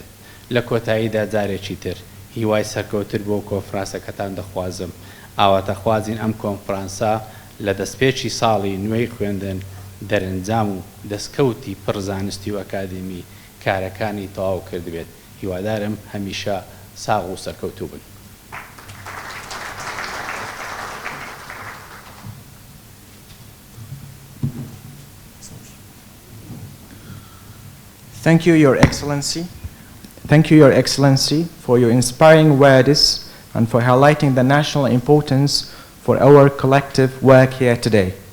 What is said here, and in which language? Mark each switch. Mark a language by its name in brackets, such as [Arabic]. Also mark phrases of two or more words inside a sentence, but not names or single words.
[Central Kurdish] لە کۆتاییدا جارێکی تر هیوای سەرکەوتر بۆ کۆنفرانسەکەتان دەخوازم ئاواتەخوازین ئەم کۆنفرانسە لە دەستپێکی ساڵی نوێی خوێندن دەرەنجام و دەستکەوتی پڕزانستی و ئەکادمی کارەکانی تەواو کردبێت. هیوادارم هەمیشە ساغ و سەرکەوتوو بن. [English] Thank you, Your Excellency. Thank you, Your Excellency, for your inspiring words and for highlighting the national importance for our collective work here today.